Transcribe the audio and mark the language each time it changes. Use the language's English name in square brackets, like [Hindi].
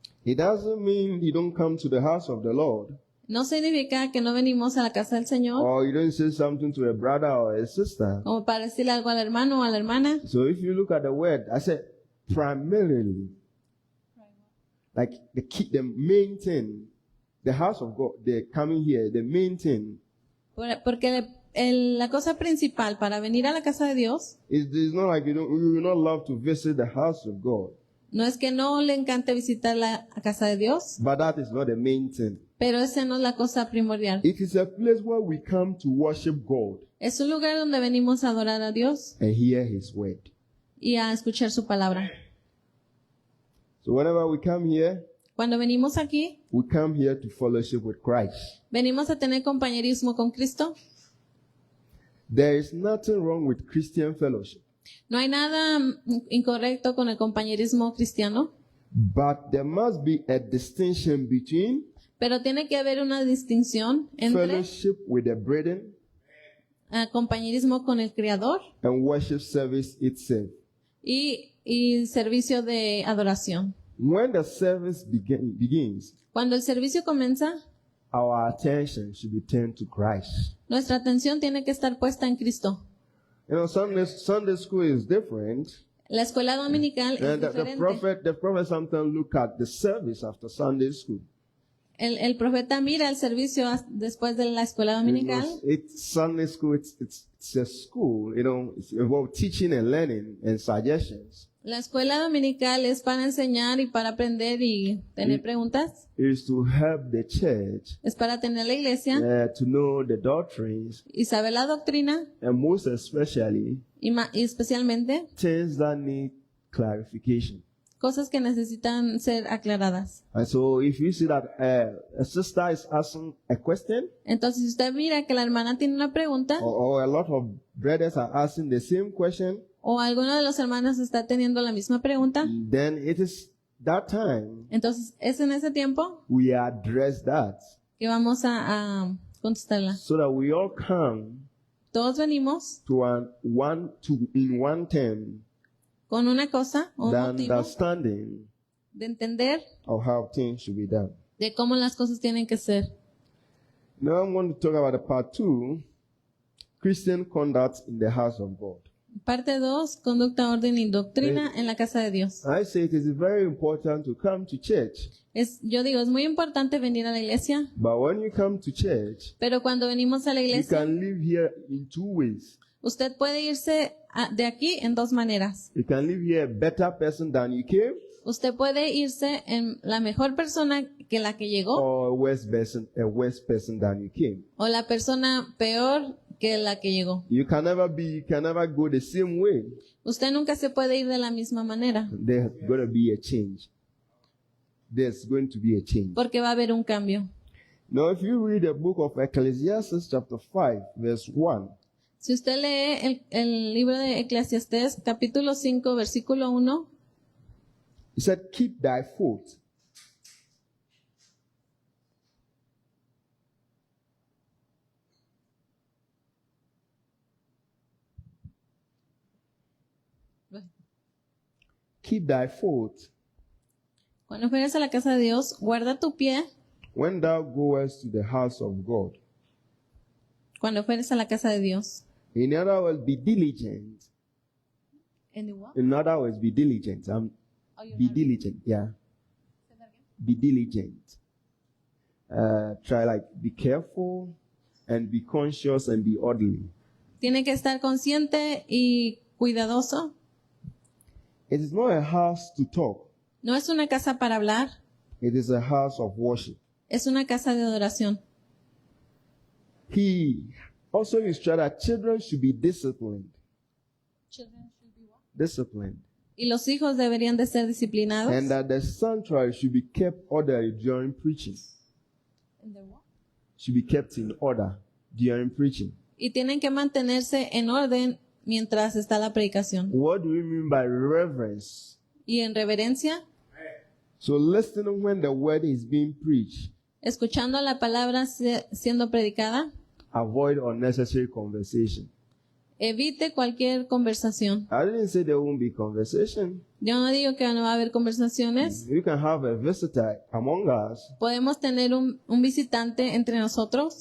[English] It doesn't mean you don't come to the house of the Lord, [Spanish] No significa que no venimos a la casa del Señor [English] or you don't say something to a brother or a sister. [Spanish] como para decirle algo al hermano o a la hermana. [English] So if you look at the word, I said primarily, like the main thing, the house of God, they're coming here, the main thing [Spanish] Porque la cosa principal para venir a la casa de Dios [English] is not like you will not love to visit the house of God, [Spanish] no es que no le encante visitar la casa de Dios, [English] but that is not the main thing. [Spanish] pero esa no es la cosa primordial. [English] It is a place where we come to worship God [Spanish] Es un lugar donde venimos a adorar a Dios [English] and hear His word. [Spanish] y a escuchar su palabra. [English] So whenever we come here, [Spanish] Cuando venimos aquí, [English] we come here to fellowship with Christ. [Spanish] venimos a tener compañerismo con Cristo. [English] There is nothing wrong with Christian fellowship, [Spanish] No hay nada incorrecto con el compañerismo cristiano, [English] but there must be a distinction between [Spanish] pero tiene que haber una distinción entre [English] fellowship with the brethren [Spanish] compañerismo con el Creador [English] and worship service itself. [Spanish] y servicio de adoración. [English] When the service begins, [Spanish] Cuando el servicio comienza, [English] our attention should be turned to Christ. [Spanish] nuestra atención tiene que estar puesta en Cristo. [English] You know, Sunday school is different. [Spanish] La escuela dominical es [English] And the [Spanish] diferente. [English] prophet sometimes look at the service after Sunday school. [Spanish] El profeta mira el servicio después de la escuela dominical. [English] It's Sunday school. It's a school. You know, it's about teaching and learning and suggestions. [Spanish] La escuela dominical es para enseñar y para aprender y tener preguntas. [English] It is to help the church [Spanish] Es para tener la iglesia [English] to know the doctrines [Spanish] y saber la doctrina [English] and most especially [Spanish] y especialmente [English] things that need clarification. [Spanish] cosas que necesitan ser aclaradas. [English] And so, if you see that a sister is asking a question, [Spanish] Entonces, si usted mira que la hermana tiene una pregunta [English] or a lot of brothers are asking the same question, [Spanish] o alguno de los hermanos está teniendo la misma pregunta, [English] then it is that time [Spanish] entonces es en ese tiempo [English] we address that, [Spanish] que vamos a contestarla. [English] so that we all come [Spanish] Todos venimos [English] to in one term, [Spanish] con una cosa o un [English] the [Spanish] motivo [English] understanding [Spanish] de entender [English] of how things should be done. [Spanish] de cómo las cosas tienen que ser. [English] Now I'm going to talk about the part 2, Christian conduct in the house of God. [Spanish] Parte 2, conducta, orden y doctrina en la casa de Dios. [English] I say it is very important to come to church, [Spanish] Yo digo, es muy importante venir a la iglesia, [English] but when you come to church, [Spanish] pero cuando venimos a la [English] you [Spanish] iglesia, [English] can live here in 2 ways. [Spanish] usted puede irse de aquí en 2 maneras. [English] You can live here a better person than you came, [Spanish] Usted puede irse en la mejor persona que la que llegó [English] or a worse person than you came. [Spanish] o la persona peor que la que llegó. [English] You can never go the same way. [Spanish] Usted nunca se puede ir de la misma manera [English] There's going to be a change. There's going to be a change. [Spanish] porque va a haber un cambio. [English] Now, if you read the book of Ecclesiastes chapter 5, verse 1, [Spanish] Si usted lee el libro de Eclesiastés, capítulo 5, versículo 1, [English] He said, keep thy foot. Keep thy foot [Spanish] cuando fueres a la casa de Dios, guarda tu pie [English] when thou goest to the house of God. [Spanish] cuando fueres a la casa de Dios. [English] In other words, be diligent. In other words, be diligent. Be diligent, yeah. Be diligent. Try be careful and be conscious and be orderly. [Spanish] Tiene que estar consciente y cuidadoso. [English] It is not a house to talk. [Spanish] No es una casa para hablar, [English] It is a house of worship. [Spanish] es una casa de adoración. [English] He also instructed that children should be disciplined. Disciplined. [Spanish] Y los hijos deberían de ser disciplinados. [English] And that the sanctuary should be kept orderly during preaching. Should be kept in order during preaching. [Spanish] Y tienen que mantenerse en orden mientras está la predicación. [English] What do we mean by reverence? [Spanish] Y en reverencia, [English] So listening when the word is being preached. [Spanish] escuchando la palabra siendo predicada, [English] Avoid unnecessary conversation. [Spanish] evite cualquier conversación. [English] I didn't say there won't be conversation. [Spanish] Yo no digo que no va a haber conversaciones. [English] You can have a visitor among us [Spanish] Podemos tener un visitante entre nosotros